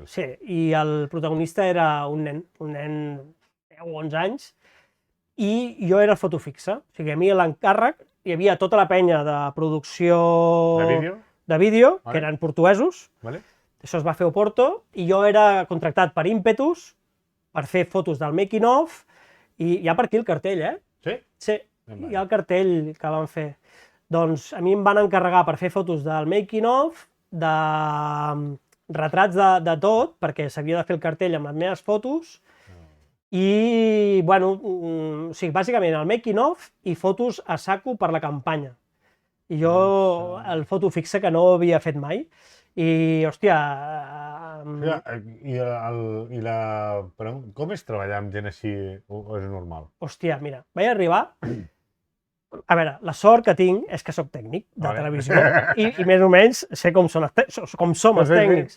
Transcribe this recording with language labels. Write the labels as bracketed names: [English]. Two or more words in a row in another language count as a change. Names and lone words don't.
[Catalan] Sí, i el protagonista era un nen 10 o 11 anys, i jo era el foto fixa. O sigui, a mi l'encàrrec hi havia tota la penya de producció de vídeo, que eren portuguesos, això es va fer a Oporto, i jo era contractat per Impetus per fer fotos del [English] making of, [Catalan] i hi ha per aquí el cartell, Sí? Sí, hi ha el cartell que van fer. Doncs a mi em van encarregar per fer fotos del [English] making of, [Catalan] de retrats de tot, perquè s'havia de fer el cartell amb les meves fotos, i, bueno, o sigui, bàsicament el [English] making of [Catalan] i fotos a saco per la campanya. I jo el foto fixa que no havia fet mai. I, hòstia... Però com és treballar amb gent així o és normal? Hòstia, mira, vaig arribar... A veure, la sort que tinc és que sóc tècnic de televisió i més o menys sé com som els tècnics.